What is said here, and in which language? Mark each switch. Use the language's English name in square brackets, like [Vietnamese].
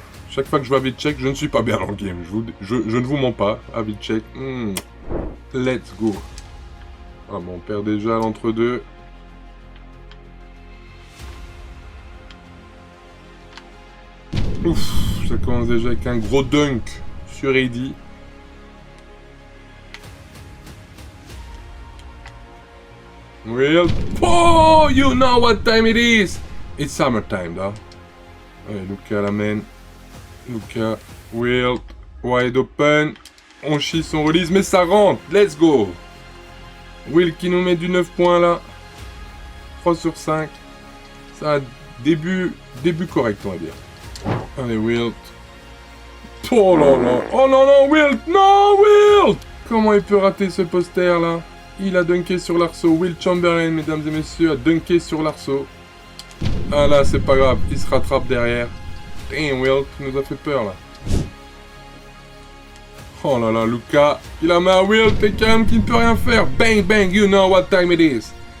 [French] Chaque fois que je vois Havlicek, je ne suis pas bien dans le game. Je ne vous mens pas. Havlicek. [English] Let's go. [French] Ah bon, on perd déjà l'entre-deux. Ouf, ça commence déjà avec un gros dunk sur Heidi. [English] Well, oh, you know what time it is. It's summertime, though. [French] Allez, Luka la main. [English] Luka, Wilt, wide open. [French] On chie son release, mais ça rentre. [English] Let's go. [French] Wilt qui nous met du 9 points là. 3 sur 5. Ça a début correct, on va dire. Allez, Wilt. Oh là là. Oh non, non, Wilt. Non, Wilt. Comment il peut rater ce poster là? Il a dunké sur l'arceau. Wilt Chamberlain, mesdames et messieurs, a dunké sur l'arceau. Ah là, c'est pas grave. Il se rattrape derrière. Damn, Wilt, tu nous a fait peur là. Oh là là, Luka. Il a mis à Wilt et Karim qui ne peut rien faire. [English] Bang, bang, you know what time it is.